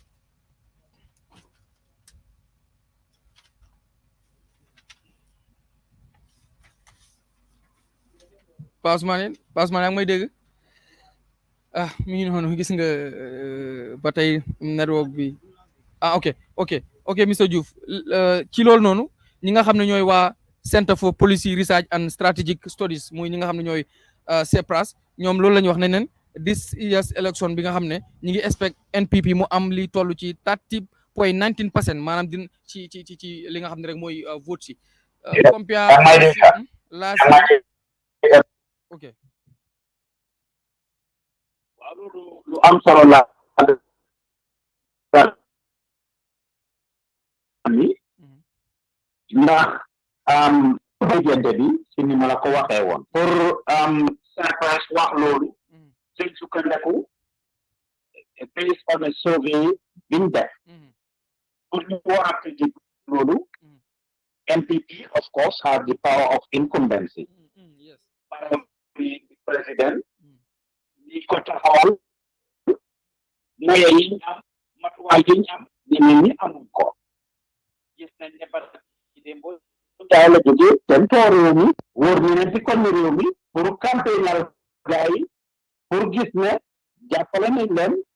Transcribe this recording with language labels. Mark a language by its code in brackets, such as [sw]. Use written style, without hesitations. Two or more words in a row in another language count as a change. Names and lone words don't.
[wo] Pa Ousmane yaa ngi may dégg mi ngi noonu gis nga ba tey network bi ok Mr Diouf ci loolu noonu ñi nga xam ne ñooy waa Center for Policy Research and Strategic Studies muy ñi nga xam ne ñooy CEPRAS ñoom loolu la ñu wax ne nen [en] this year's election [wo] bi nga xam ne ñi ngi expect NPP mu am li toll ci 30.19% maanaam din ci li nga xam ne rek mooy vote si ok lu am solo la ndax diggante bi si ni ma la ko waxee woon pour CEPRAS wax loolu suñ sukkandeku [en] based on a survey [wo] biñ def pour ñu war a predict loolu NPP [en] of course have the power of incumbency [wo] président ñi ko taxawal moye yi ñu am matuwaay yi ñu am ñeneen ñi amuñ ko gis nañ ne ba ci démb jaay la jógee dem too réew mi wóor ñeneen ci kon réew mi pour campagnal gars yi pour gis ne jàppale nañ leen